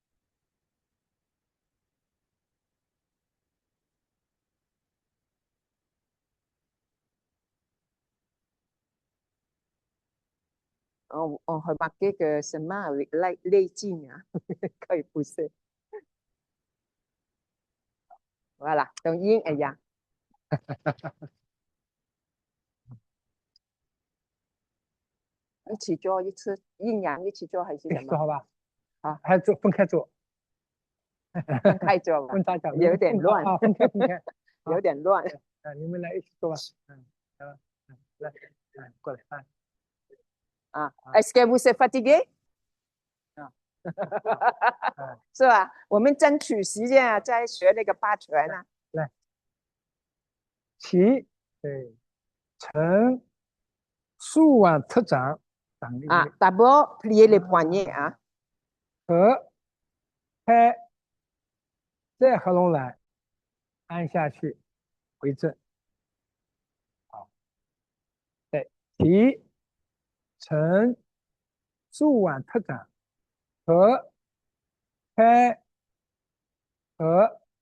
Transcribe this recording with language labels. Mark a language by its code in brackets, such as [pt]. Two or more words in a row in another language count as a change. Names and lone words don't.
[fr] On remarquait que ses mains avec les jeans, hein, quand il poussait. Voilà, donc yin et yang. [zh] 一起做一次，阴阳一起做还是什么？一起做好吧？好，还做分开做，分开做吧，分大家有点乱，啊，分开分开，有点乱。啊，你们来一起做吧，来吧，来，过来， [fr] 啊 ，Est-ce que vous êtes fatigué？ [zh] 是吧？我们争取时间啊，在学那个八拳啊。来，起，对，沉，竖腕侧掌，掌力， [fr] 啊 ，d'abord plier les poignets 啊， [zh] 合，开，再合拢来，按下去，回正，好，对，提，沉，竖腕侧掌，合，开，合，